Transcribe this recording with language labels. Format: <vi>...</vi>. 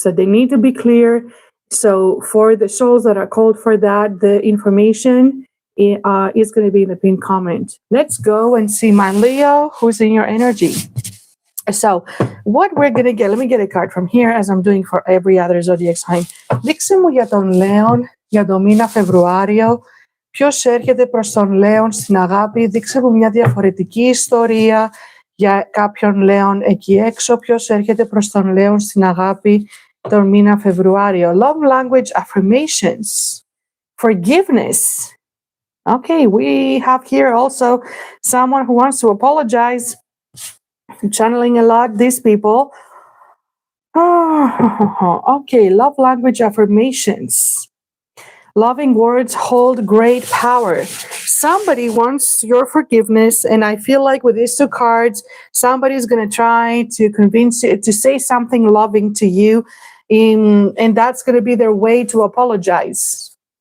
<en>So they need to be clear. So for the souls that are called for that, the information is going to be in the pinned comment. Let's go and see my Leo, who's in your energy. So what we're going to get, let me get a card from here as I'm doing for every other zodiac sign.</en> <el>Δείξε μου για τον Λέον για το μήνα Φεβρουάριο. Ποιος έρχεται προς τον Λέον στην αγάπη. Δείξε μου μια διαφορετική ιστορία για κάποιον Λέον εκεί έξω. Ποιος έρχεται προς τον Λέον στην αγάπη τον μήνα Φεβρουάριο.</el> <en>Love language affirmations. Forgiveness. Okay, we have here also someone who wants to apologize. I'm channeling a lot these people. Okay, love language affirmations. Loving words hold great power. Somebody wants your forgiveness, and I feel like with these 2 cards, somebody's going to try to convince you to say something loving to you, and that's going to be their way to apologize.</en>